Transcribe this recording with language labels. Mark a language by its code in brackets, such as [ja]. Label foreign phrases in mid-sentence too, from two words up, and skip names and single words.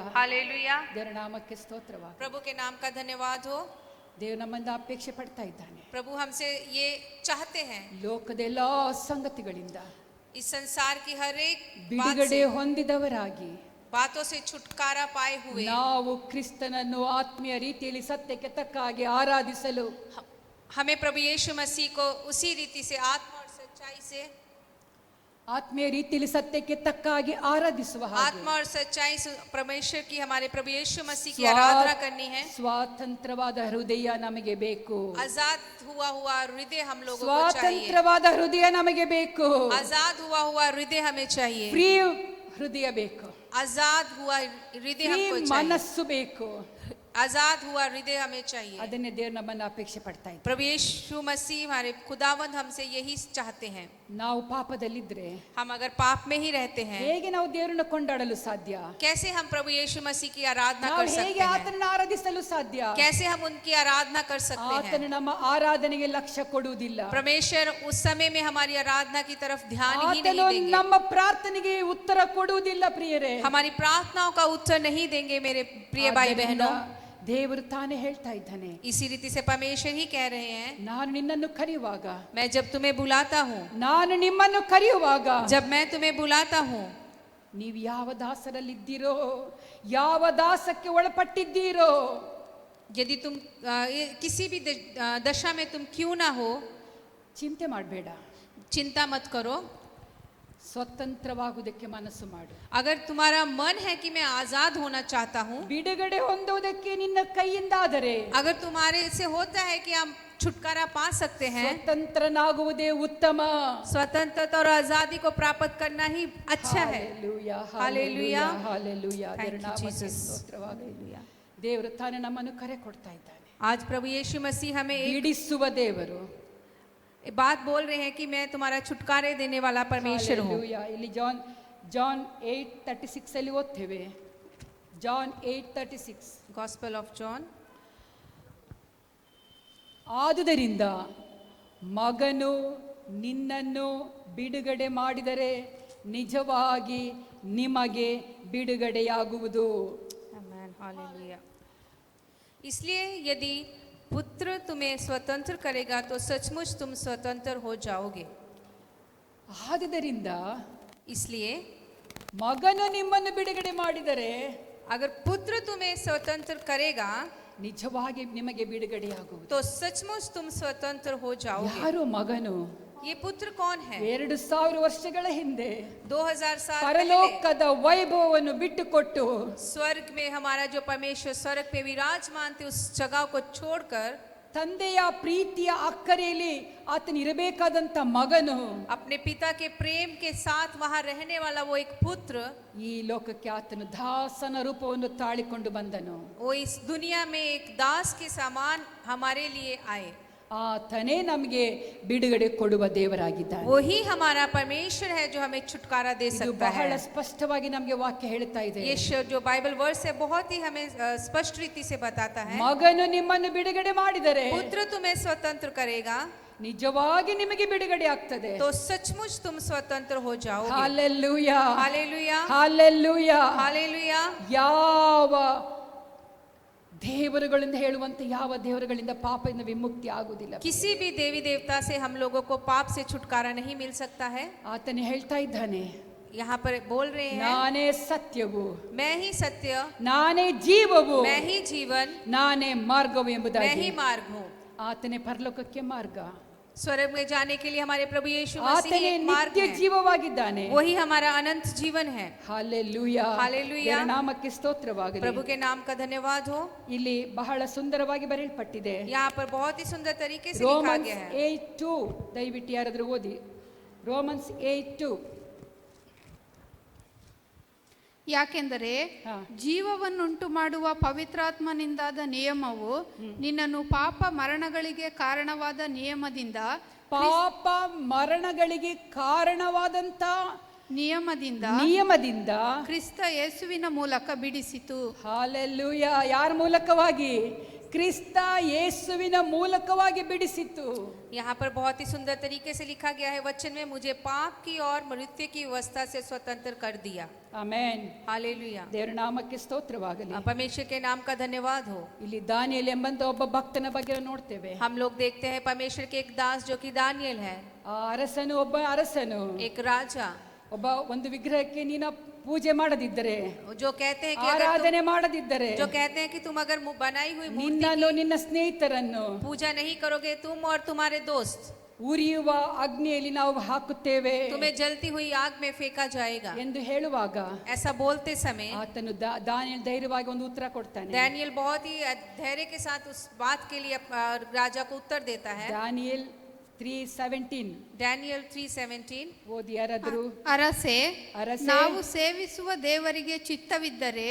[hi] हालेलुया। [kn] ದೇವರ ನಾಮಕ್ಕೆ ಸ್ತೋತ್ರವಾಗಲಿ. [hi] प्रभु के नाम का धन्यवाद हो। [kn] ದೇವರು ನಮ್ಮಿಂದ ಅಪೇಕ್ಷೆ ಪಡ್ತಾ ಇದ್ದಾನೆ. [hi] प्रभु हमसे ये चाहते हैं, [kn] ಲೋಕದ ಎಲ್ಲಾ ಸಂಗತಿಗಳಿಂದ [hi] इस संसार की हर एक बात [kn] ಬಿಡುಗಡೆ [hi] से, [kn] ಹೊಂದಿದವರಾಗಿ [hi] बातों से छुटकारा पाए हुए [kn] ನಾವು ಕ್ರಿಸ್ತನನ್ನು ಆತ್ಮೀಯ ರೀತಿಯಲ್ಲಿ ಸತ್ಯಕ್ಕೆ ತಕ್ಕ ಹಾಗೆ ಆರಾಧಿಸಲು, [hi] हमें प्रभु यीशु मसीह को उसी रीति से आत्मा और सच्चाई से, [kn] ಆತ್ಮೀಯ ರೀತಿಯಲ್ಲಿ ಸತ್ಯಕ್ಕೆ ತಕ್ಕ ಹಾಗೆ ಆರಾಧಿಸುವ ಹಾಗೆ [hi] आत्मा और सच्चाई से परमेश्वर की, हमारे प्रभु यीशु मसीह की आराधना करनी है। [kn] ಸ್ವಾತಂತ್ರ್ಯವಾದ ಹೃದಯ ನಮಗೆ ಬೇಕು. [hi] आजाद हुआ हृदय हम लोगों को चाहिए। [kn] ಸ್ವಾತಂತ್ರ್ಯವಾದ ಹೃದಯ ನಮಗೆ ಬೇಕು. [hi] आजाद हुआ हृदय हमें चाहिए। [kn] ಫ್ರೀ ಹೃದಯ ಬೇಕು. [hi] आजाद हुआ हृदय [kn] ಫ್ರೀ [hi] हमको चाहिए। [kn] ಮನಸ್ಸು ಬೇಕು. [hi] आजाद हुआ हृदय हमें चाहिए। [kn] ಅದನ್ನೇ ದೇವರು ನಮ್ಮನ್ನು ಅಪೇಕ್ಷೆ ಪಡ್ತಾ ಇದ್ದಾರೆ. [hi] प्रभु यीशु मसीह हमारे खुदावंद हमसे यही चाहते हैं। [kn] ನಾವು ಪಾಪದಲ್ಲಿದ್ರೆ [hi] हम अगर पाप में ही रहते हैं, [kn] ಹೇಗೆ ನಾವು ದೇವರನ್ನು ಕೊಂಡಾಡಲು ಸಾಧ್ಯ? [hi] कैसे हम प्रभु यीशु मसीह की आराधना [kn] ನಾವು [hi] कर सकते [kn] ಹೇಗೆ [hi] हैं? [kn] ಆತನನ್ನು ಆರಾಧಿಸಲು ಸಾಧ್ಯ? [hi] कैसे हम उनकी आराधना कर सकते [kn] ಆತನು [hi] हैं? [kn] ನಮ್ಮ ಆರಾಧನೆಗೆ ಲಕ್ಷ್ಯ ಕೊಡುವುದಿಲ್ಲ. [hi] परमेश्वर उस समय में हमारी आराधना की तरफ ध्यान ही नहीं [kn] ಆತನು [hi] देंगे। [kn] ನಮ್ಮ ಪ್ರಾರ್ಥನೆಗೆ ಉತ್ತರ ಕೊಡುವುದಿಲ್ಲ ಪ್ರಿಯರೇ. [hi] हमारी प्रार्थनाओं का उत्तर नहीं देंगे मेरे प्रिय भाई बहनों। [kn] ದೇವರು ತಾನೇ ಹೇಳ್ತಾ ಇದ್ದಾನೆ, [hi] इसी रीति से परमेश्वर ही कह रहे हैं, [kn] ನಾನು ನಿನ್ನನ್ನು ಕರೆಯುವಾಗ, [hi] मैं जब तुम्हें बुलाता हूँ, [kn] ನಾನು ನಿಮ್ಮನ್ನು ಕರೆಯುವಾಗ, [hi] जब मैं तुम्हें बुलाता हूँ, [kn] ನೀವು ಯಾವ ದಾಸರಲ್ಲಿದ್ದೀರೋ, ಯಾವ ದಾಸಕ್ಕೆ ಒಳಪಟ್ಟಿದ್ದೀರೋ, [hi] यदि तुम किसी भी दशा में तुम क्यों ना हो, [kn] ಚಿಂತೆ ಮಾಡಬೇಡ, [hi] चिंता मत करो। [kn] ಸ್ವತಂತ್ರವಾಗುವುದಕ್ಕೆ ಮನಸ್ಸು ಮಾಡು. [hi] अगर तुम्हारा मन है कि मैं आजाद होना चाहता हूँ, [kn] ಬಿಡುಗಡೆ ಹೊಂದುವುದಕ್ಕೆ ನಿನ್ನ ಕೈಯಿಂದಾದರೆ, [hi] अगर तुम्हारे से होता है कि हम छुटकारा पा सकते हैं, [kn] ಸ್ವತಂತ್ರನಾಗುವುದೇ ಉತ್ತಮ. [hi] स्वतंत्रता और आजादी को प्राप्त करना ही अच्छा है। [kn] ಹಾಲೆಲೂಯಾ, ಹಾಲೆಲೂಯಾ, ಹಾಲೆಲೂಯಾ. [en] Thank [kn] ದೇವರ [en] you, [kn] ನಾಮಕ್ಕೆ [en] Jesus. [kn] ಸ್ತೋತ್ರವಾಗಲಿ. ದೇವರು ತಾನೇ ನಮ್ಮನ್ನು ಕರೆ ಕೊಡ್ತಾ ಇದ್ದಾನೆ. [hi] आज प्रभु यीशु मसीह हमें एक [kn] ಬಿಡಿಸುವ ದೇವರು. [hi] बात बोल रहे हैं कि मैं तुम्हारा छुटकारे देने वाला परमेश्वर हूँ। [kn] ಹಾಲೆಲೂಯಾ. ಇಲ್ಲಿ ಜಾನ್ 8:36 ಅಲ್ಲಿ ಓದ್ತೇವೆ. ಜಾನ್ 8:36. [en] Gospel of John. [kn] ಆದುದರಿಂದ ಮಗನು ನಿನ್ನನ್ನು ಬಿಡುಗಡೆ ಮಾಡಿದರೆ ನಿಜವಾಗಿ ನಿಮಗೆ ಬಿಡುಗಡೆಯಾಗುವುದು. [hi] आमेन, हालेलुया। इसलिए यदि पुत्र तुम्हें स्वतंत्र करेगा तो सचमुच तुम स्वतंत्र हो जाओगे। [kn] ಆದುದರಿಂದ [hi] इसलिए [kn] ಮಗನು ನಿಮ್ಮನ್ನು ಬಿಡುಗಡೆ ಮಾಡಿದರೆ [hi] अगर पुत्र तुम्हें स्वतंत्र करेगा [kn] ನಿಜವಾಗಿ ನಿಮಗೆ ಬಿಡುಗಡೆಯಾಗುವುದು. [hi] तो सचमुच तुम स्वतंत्र हो जाओगे। [kn] ಯಾರು ಮಗನು? [hi] ये पुत्र कौन है? [kn] 2000 ವರ್ಷಗಳ ಹಿಂದೆ [hi] 2000 साल पहले [kn] ಪರಲೋಕದ ವೈಭವವನ್ನು ಬಿಟ್ಟುಕೊಟ್ಟು [hi] स्वर्ग में हमारा जो परमेश्वर स्वर्ग पे विराजमान थे उस जगह को छोड़कर [kn] ತಂದೆಯ ಪ್ರೀತಿಯ ಅಕ್ಕರೆಯಲ್ಲಿ ಆತನಿರಬೇಕಾದಂತ ಮಗನು [hi] अपने पिता के प्रेम के साथ वहां रहने वाला वो एक पुत्र [kn] ಈ ಲೋಕಕ್ಕೆ ಆತನು ದಾಸನ ರೂಪವನ್ನು ತಾಳಿಕೊಂಡು ಬಂದನು. [hi] वो इस दुनिया में एक दास के समान हमारे लिए आए। [kn] ಆತನೇ ನಮಗೆ ಬಿಡುಗಡೆ ಕೊಡುವ ದೇವರಾಗಿದ್ದಾನೆ. [hi] वही हमारा परमेश्वर है जो हमें छुटकारा दे [kn] ಇದು [hi] सकता [kn] ಬಹಳ [hi] है। [kn] ಸ್ಪಷ್ಟವಾಗಿ ನಮಗೆ ವಾಕ್ಯ ಹೇಳ್ತಾ ಇದೆ. [hi] ये जो [en] Bible verse [hi] है बहुत ही हमें स्पष्ट रीति से बताता है, [kn] ಮಗನು ನಿಮ್ಮನ್ನು ಬಿಡುಗಡೆ ಮಾಡಿದರೆ [hi] पुत्र तुम्हें स्वतंत्र करेगा [kn] ನಿಜವಾಗಿ ನಿಮಗೆ ಬಿಡುಗಡೆ ಆಗ್ತದೆ. [hi] तो सचमुच तुम स्वतंत्र हो जाओगे। [kn] ಹಾಲೆಲೂಯಾ, [hi] हालेलुया, [kn] ಹಾಲೆಲೂಯಾ. [hi] हालेलुया। [kn] ಯಾವ ದೇವರುಗಳಿಂದ ಹೇಳುವಂತೆ ಯಾವ ದೇವರುಗಳಿಂದ ಪಾಪದಿಂದ ವಿಮುಕ್ತಿ ಆಗುವುದಿಲ್ಲ. [hi] किसी भी देवी देवता से हम लोगों को पाप से छुटकारा नहीं मिल सकता है। [kn] ಆತನೇ ಹೇಳ್ತಾ ಇದ್ದಾನೆ, [hi] यहाँ पर बोल रहे हैं, [kn] ನಾನೇ ಸತ್ಯವು, [hi] मैं ही सत्य, [kn] ನಾನೇ ಜೀವವು, [hi] मैं ही जीवन, [kn] ನಾನೇ ಮಾರ್ಗವು [hi] मैं [kn] ಎಂಬುದಾಗಿ. [hi] ही मार्ग हूँ। [kn] ಆತನೇ ಪರಲೋಕಕ್ಕೆ ಮಾರ್ಗ, [hi] स्वर्ग में जाने के लिए हमारे प्रभु यीशु मसीह [kn] ಆತನೇ [hi] एक मार्ग [kn] ನಿತ್ಯ [hi] है। [kn] ಜೀವವಾಗಿದ್ದಾನೆ. [hi] वही हमारा अनंत जीवन है। [kn] ಹಾಲೆಲೂಯಾ, ಹಾಲೆಲೂಯಾ. ದೇವರ ನಾಮಕ್ಕೆ ಸ್ತೋತ್ರವಾಗಲಿ. [hi] प्रभु के नाम का धन्यवाद हो। [kn] ಇಲ್ಲಿ ಬಹಳ ಸುಂದರವಾಗಿ ಬರೆಯಲ್ಪಟ್ಟಿದೆ. [hi] यहाँ पर बहुत ही सुंदर तरीके से लिखा [kn] ರೋಮನ್ಸ್ [hi] गया है। [kn] 8:2 ದಯವಿಟ್ಟು ಯಾರಾದರೂ ಓದಿ. ರೋಮನ್ಸ್ 8:2. ಯಾಕೆಂದರೆ ಹಾ. ಜೀವವನ್ನುಂಟು ಮಾಡುವ ಪವಿತ್ರಾತ್ಮನಿಂದಾದ ನಿಯಮವು ನಿನ್ನನ್ನು ಪಾಪ ಮರಣಗಳಿಗೆ ಕಾರಣವಾದ ನಿಯಮದಿಂದ ಪಾಪ ಮರಣಗಳಿಗೆ ಕಾರಣವಾದಂತ ನಿಯಮದಿಂದ ಕ್ರಿಸ್ತ ಯೇಸುವಿನ ಮೂಲಕ ಬಿಡಿಸಿತು. ಹಾಲೆಲೂಯಾ. ಯಾರ ಮೂಲಕವಾಗಿ? ಕ್ರಿಸ್ತ ಯೇಸುವಿನ ಮೂಲಕವಾಗಿ ಬಿಡಿಸಿತು. [hi] यहाँ पर बहुत ही सुंदर तरीके से लिखा गया है वचन में, मुझे पाप की और मृत्यु की व्यवस्था से स्वतंत्र कर दिया। [kn] ಆಮೆನ್. [hi] हालेलुया, [kn] ದೇವರ ನಾಮಕ್ಕೆ ಸ್ತೋತ್ರವಾಗಲಿ. [hi] परमेश्वर के नाम का धन्यवाद हो। [kn] ಇಲ್ಲಿ ದಾನಿಯೇಲ್ ಎಂಬಂತ ಒಬ್ಬ ಭಕ್ತನ ಬಗ್ಗೆ ನೋಡ್ತೇವೆ. [hi] हम लोग देखते हैं परमेश्वर के एक दास जो कि दानियल है, [kn] ಆ ಒಬ್ಬ ಅರಸನು [hi] एक राजा, [kn] ಒಬ್ಬ ಒಂದು ವಿಗ್ರಹಕ್ಕೆ ನೀನು ಪೂಜೆ ಮಾಡದಿದ್ದರೆ, [hi] जो कहते हैं कि [kn] ಆರಾಧನೆ ಮಾಡದಿದ್ದರೆ, [hi] जो कहते हैं कि तुम अगर बनाई हुई मूर्ति [kn] ನಿನ್ನನ್ನು ನಿನ್ನ ಸ್ನೇಹಿತರನ್ನು [hi] पूजा नहीं करोगे, तुम और तुम्हारे दोस्त, [kn] ಉರಿಯುವ ಅಗ್ನಿಯಲ್ಲಿ ನಾವು ಹಾಕುತ್ತೇವೆ [hi] तुम्हें जलती हुई आग में फेंका जाएगा। [kn] ಎಂದು ಹೇಳುವಾಗ [hi] ऐसा बोलते समय [kn] ಆತನು ದಾನಿಯೇಲ್ ಧೈರ್ಯವಾಗಿ ಒಂದು ಉತ್ತರ ಕೊಡ್ತಾನೆ. [hi] दानियल बहुत ही धैर्य के साथ उस बात के लिए राजा को उत्तर देता है। [kn] ದಾನಿಯೇಲ್ 3:17 Daniel 3:17 ಓದಿ ಯಾರಾದರೂ. ಅರಸೆ, ಅರಸೆ, ನಾವು ಸೇವಿಸುವ ದೇವರಿಗೆ ಚಿತ್ತವಿದ್ದರೆ